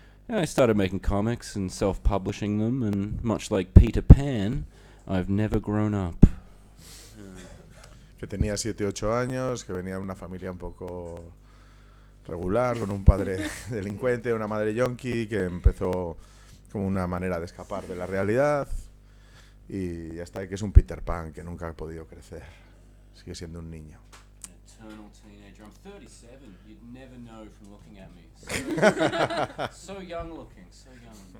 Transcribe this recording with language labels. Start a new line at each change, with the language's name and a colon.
English: Yeah, I started making comics and self-publishing them, and much like Peter Pan, I've never grown up.
Spanish: Que tenía 7, 8 años, que venía de una familia un poco regular, con un padre delincuente, una madre yonki, que empezó como una manera de escapar de la realidad y ya está, que es un Peter Pan que nunca ha podido crecer, sigue siendo un niño.
English: Eternal teenager. I'm 37. You'd never know from looking at me. So young looking, so young.